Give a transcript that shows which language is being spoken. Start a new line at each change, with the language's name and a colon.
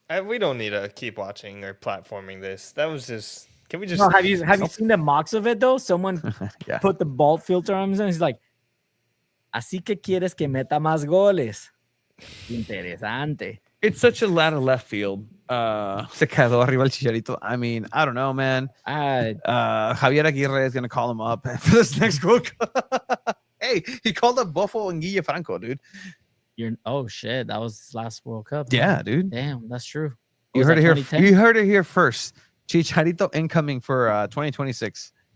English: We don't need to keep watching or platforming this. That was just. Can we just? No, have you seen the mocks of it though? Someone Yeah. put the bald filter on him and he's like,
Spanish: "Así que quieres que meta más goles." Interesante.
English: It's such a lot of left field.
Spanish: Se quedó arriba el Chicharito.
English: I mean, I don't know, man. Javier Aguirre is gonna call him up for this next World Cup. Hey, he called up Buffo and Guille Franco, dude. Oh shit, that was his last World Cup. Yeah, dude. Damn, that's true. You Was heard that it here. 2010? You heard it here first. Chicharito incoming for 2026.